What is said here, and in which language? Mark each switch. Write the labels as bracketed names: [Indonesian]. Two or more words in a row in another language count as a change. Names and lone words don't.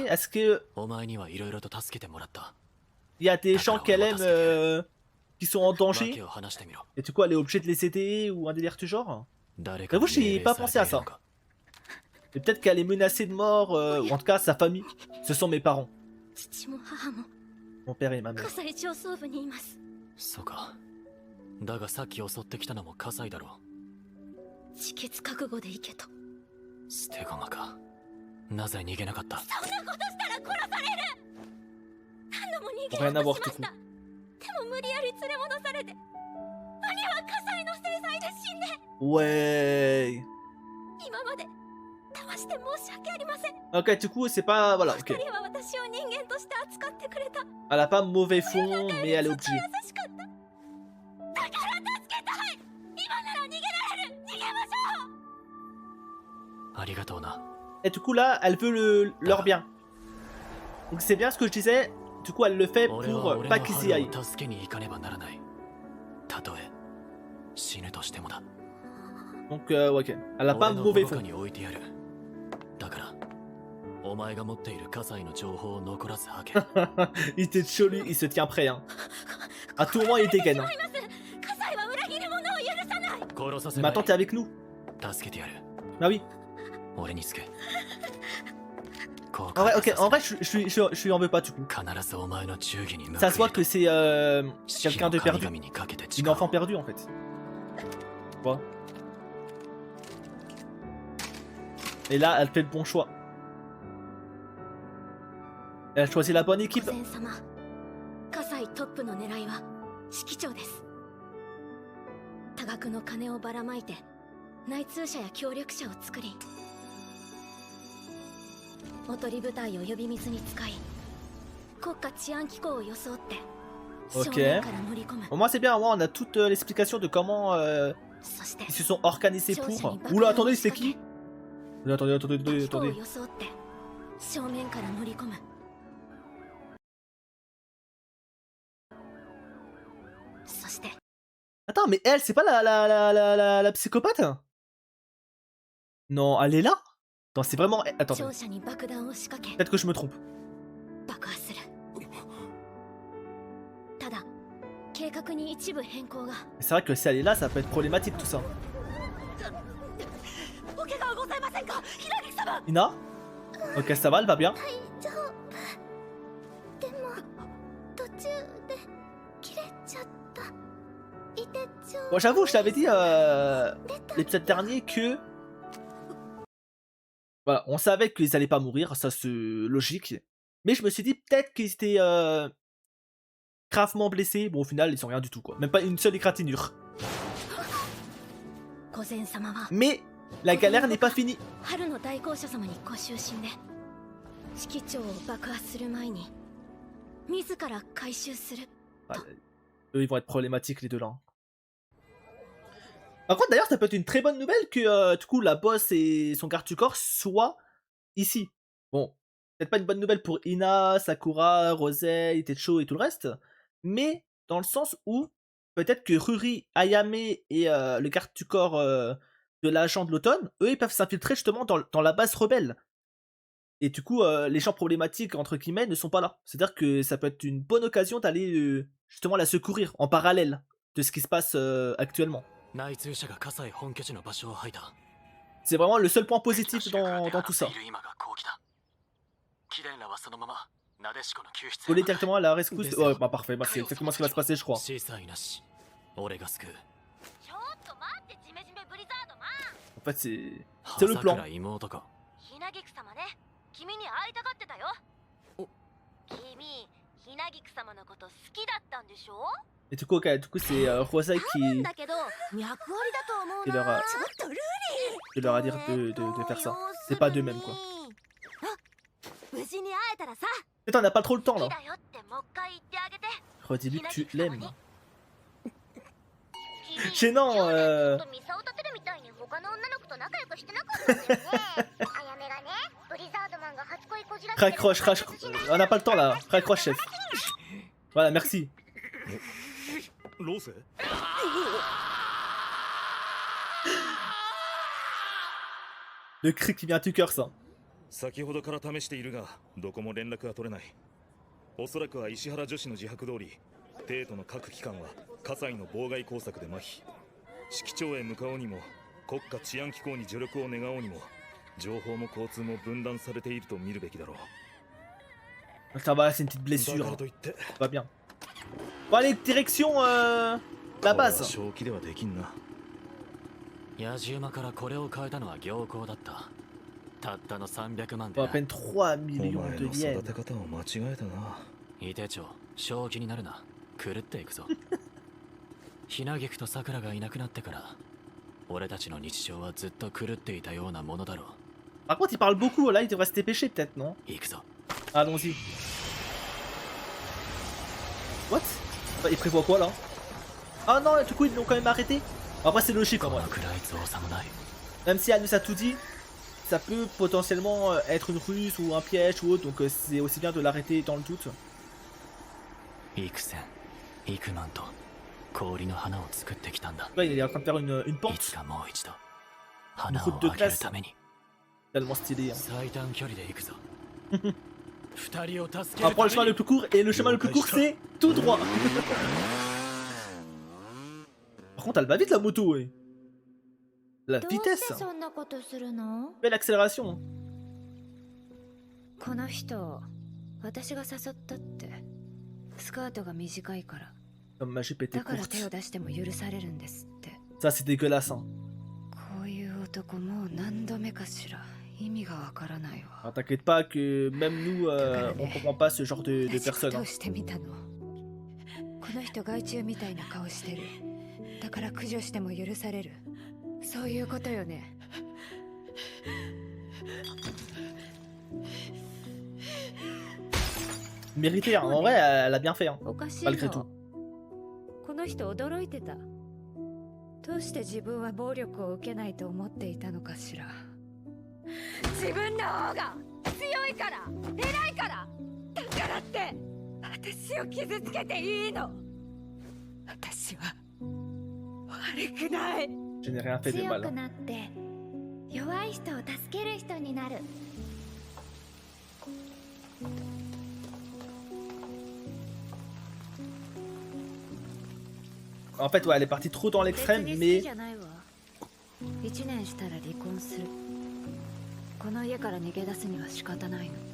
[French] Est-ce que il y a des gens qu'elle aime qui sont en danger? Et du coup, elle est obligée de les aider ou un délire du genre? J'avoue, j'ai pas pensé à ça. Et peut-être qu'elle est menacée de mort, ou en tout cas, sa famille. Ce sont mes parents. Mon père et ma mère. [Japanese] そうか。だがさっき襲ってきたのも火災だろう。自決覚悟で行けと。捨て駒か。なぜ逃げなかった。そんなことしたら殺される。何度も逃げ [French] rien à [Japanese] よう [French] voir [Japanese] としました。でも無理やり連れ戻されて、兄は火災の制裁で死んで。 [French] Ouais. [Japanese] 今まで騙して申し訳ありません。 [French] Ok, du coup, c'est pas... Voilà, [Japanese] 二 [French] ok. [Japanese] 人は私を人間として扱ってくれた。 [French] Elle a pas mauvais fond, mais elle est obligée. [Japanese] 優しかった。だから助けたい。今なら逃げられる。逃げましょう。ありがとうな。 [French] Et du coup, là, elle veut leur bien. Donc c'est bien ce que je disais. Du coup, elle le fait pour pas qu'ils y aillent. [Japanese] 助けに行かねばならない。たとえ死ぬとしてもだ。 [French] Donc, ok. Elle a pas mauvais fond. [Japanese] に置いてやる。だからお前が持っている火災の情報を残らず吐け。 [French] Il était chaud, lui, il se tient prêt. Hein. À tout moment, il était gain. Hein. [Japanese] 火災は裏切る者を許さない。殺させ [French] Mais [Japanese] ない。 [French] attends, t'es avec nous. [Japanese] 助けてやる。 [French] Bah oui. [Japanese] 俺につけ。 [French] En vrai, ok. En vrai, je lui en veux pas, du coup. [Japanese] 必ずお前の忠義に報いる。 [French] Ça se voit que c'est quelqu'un de perdu. Une enfant perdue, en fait. Tu vois. Et là, elle fait le bon choix. Elle a choisi la bonne équipe. [Japanese] 御前様、火災トップの狙いは指揮長です。多額の金をばらまいて内通者や協力者を作り、おとり部隊を呼び水に使い、国家治安機構を装って正面から乗り込む。 [French] Au moins, c'est bien. Au moins, on a toute l'explication de comment [Japanese] そして [French] ils se sont organisés pour. Oula, attendez, c'est qui? Attendez. [Japanese] 機構を装って正面から乗り込む。そして [French] Attends, mais elle, c'est pas la psychopathe? Non, elle est là? Attends, c'est vraiment... Attends, [Japanese] 庁舎に爆弾を仕掛け [French] peut-être que je me trompe. [Japanese] 爆破する。ただ計画に一部変更が。 [French] C'est vrai que si elle est là, ça peut être problématique tout ça. [Japanese] お怪我はございませんか、ひらぎ様。 [French] Ina? Ok, ça va, elle va bien. [Japanese] 大丈夫。でも途中で切れちゃった。いてちょう。 [French] Bon, j'avoue, je t'avais dit l'épisode dernier que... Voilà, on savait qu'ils allaient pas mourir, ça c'est logique. Mais je me suis dit peut-être qu'ils étaient gravement blessés. Bon, au final, ils sont rien du tout, quoi. Même pas une seule égratignure. [Japanese] 御前様は [French] Mais la galère n'est pas finie. [Japanese] 春の大公社様にご就寝で、指揮長を爆破する前に自ら回収する。 [French] Ouais, eux, ils vont être problématiques, les deux là. Par contre, d'ailleurs, ça peut être une très bonne nouvelle que du coup la boss et son garde du corps soient ici. Bon, peut-être pas une bonne nouvelle pour Ina, Sakura, Rosei, Techo et tout le reste, mais dans le sens où peut-être que Ruri, Ayame et le garde du corps de l'agent de l'automne, eux, ils peuvent s'infiltrer justement dans la base rebelle. Et du coup, les gens problématiques, entre guillemets, ne sont pas là. C'est-à-dire que ça peut être une bonne occasion d'aller justement la secourir en parallèle de ce qui se passe actuellement. [Japanese] 内通者が火災本拠地の場所を吐いた。 [French] C'est vraiment le seul point positif dans tout ça. [Japanese] 今が好機だ。キレンらはそのままなでしこの救出。 [French] Voler directement à la rescousse. Ouais, bah parfait, bah, c'est exactement ce qui va se passer, je crois. [Japanese] 小さいなし。俺が救う。ちょっと待って、ジメジメブリザードマン。 [French] En fait, c'est le plan. [Japanese] 葉桜妹か。ひなぎく様ね、君に会いたがってたよ。君、ひなぎく様のこと好きだったんでしょ？ [French] Et du coup, ok, du coup c'est Rosei [Japanese] 多分だけど、脈ありだと思う [French] qui leur [Japanese] な。 [French] a, [Japanese] ちょっとルーリー。 [French] qui leur a dit de faire ça. C'est pas d'eux-mêmes quoi. [Japanese] 無事に会えたらさ。 [French] Putain, on n'a pas trop le temps [Japanese] 好 [French] là. [Japanese] きだよってもう一回言ってあげて。 [French] Redis-lui que tu [Japanese] ひなぎく様 [French] l'aimes. [Japanese] に。 [French] Gênant, [Japanese] ミサを立てるみたいに他の女の子と仲良くしてなかったんだよね。あやめがね、ブリザードマンが初恋こじらせてる。 [French] Raccroche, on n'a pas le temps là. Raccroche, chef. Voilà, merci. [Japanese] ローセ [French] Le cri qui vient à tout cœur, ça. [Japanese] 先ほどから試しているがどこも連絡が取れない。おそらくは石原女子の自白通り帝都の各機関は葛西の妨害工作で麻痺。式長へ向かおうにも国家治安機構に助力を願おうにも情報も交通も分断されていると見るべきだろう。 [French] Ça va, c'est une petite [Japanese] だ [French] blessure. [Japanese] からといって [French] Ça va bien. Bon, allez, direction la base. [Japanese] 正気ではできんな。野じ馬からこれを変えたのは行幸だった。たったの300万で [French] Bon, à [Japanese] な。 [French] peine 3 [Japanese] お [French] millions [Japanese] 前 [French] de [Japanese] の [French] yens. [Japanese] 育て方を間違えたな。伊手長、正気になるな。狂っていくぞ。ひなぎくとさくらがいなくなってから、俺たちの日常はずっと狂っていたようなものだろう。 [French] Par contre, il parle beaucoup. Là, il devrait se dépêcher peut-être, non? [Japanese] 行くぞ。 [French] Allons-y. What? Il prévoit quoi là? Ah non, du coup, ils l'ont quand même arrêté. Après, c'est logique en [Japanese] こ [French] vrai. [Japanese] のくらい造作もない。 [French] Même si Anne nous a tout dit, ça peut potentiellement être une ruse ou un piège ou autre, donc c'est aussi bien de l'arrêter dans le doute. [Japanese] 幾千、幾万と氷の花を作ってきたんだ。 [French] Là, il est en train de faire une [Japanese] い [French] porte [Japanese] つかもう一度花を [French] route de [Japanese] あげる [French] glace. [Japanese] ために [French] tellement stylé. Hein. [Japanese] 最短距離で行くぞ。二人を助け [French] On [Japanese] る [French] prend [Japanese] た [French] le chemin [Japanese] め [French] le [Japanese] に [French] plus court et le chemin le plus court c'est tout droit. Par contre, elle va vite la moto, ouais. La [Japanese] どうして [French] vitesse. [Japanese] そんなことするの？ [French] Belle accélération. [Japanese] この人、私が誘ったって。スカートが短いから。 [French] Comme ma jupe était [Japanese] だから手を [French] courte. [Japanese] 出しても許されるんですって。 [French] Ça, c'est dégueulasse. Hein. [Japanese] こういう男もう何度目かしら。意味がわからないわ。 [French] Alors, t'inquiète pas que même nous, on comprend pas ce genre de [Japanese] 同じこ [French] personnes. [Japanese] と [French] Hein. [Japanese] をしてみたの。この人害虫みたいな顔してる。だから駆除しても許される。そういうことよね。 [French] Mérité, hein. En vrai, elle a bien fait. Hein. [Japanese] おかしい [French] Malgré tout. [Japanese] の。この人驚いてた。どうして自分は暴力を受けないと思っていたのかしら。自分の方が強いから偉いからだからって私を傷つけていいの。私は悪くない。 [French] Je n'ai rien fait de [Japanese] 強 [French] mal. [Japanese] く [French] Hein. [Japanese] なって弱い人を助ける人になる。 [French] En fait, ouais, elle est partie trop dans l'extrême, mais [Japanese] 1 年したら離婚する。この家から逃げ出すには仕方ないの。